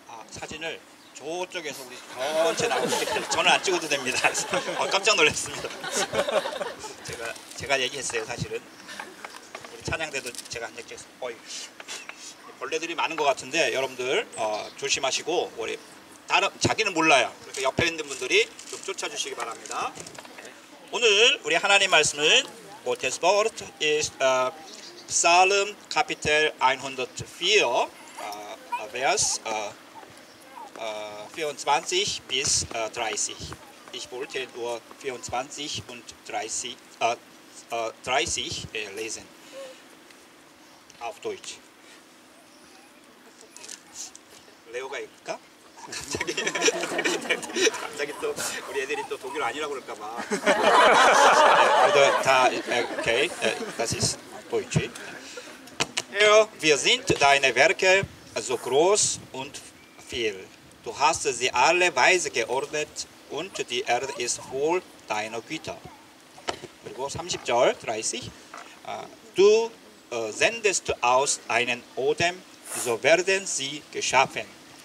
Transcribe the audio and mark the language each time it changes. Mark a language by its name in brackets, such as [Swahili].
[Korean] 사진을 저쪽에서 우리 전체 나오는데 저는 안 찍어도 됩니다. 깜짝 놀랐습니다. 제가 얘기했어요. 사실은 우리 찬양대도 제가 한 얘기했어요. 벌레들이 많은 것 같은데 여러분들 조심하시고 우리 다른 자기는 몰라요. 그러니까 옆에 있는 분들이 좀 쫓아주시기 바랍니다. 오늘 우리 하나님 말씀은 [German] Das Wort ist Psalm Kapitel 104 Vers 24 bis 30. Ich wollte nur 24 und 30 lesen auf Deutsch. [Korean] 레오가 읽을까? 갑자기 또 우리 애들이 또 독일 아니라고 그럴까봐. [German] Okay, das ist Deutsch. Herr, wir sind deine Werke so groß und viel. Du hast sie alle weise geordnet und die Erde ist voll deiner Güter. [Korean] 그리고 30절 30. [German] Du sendest aus einen Odem, so werden sie geschaffen.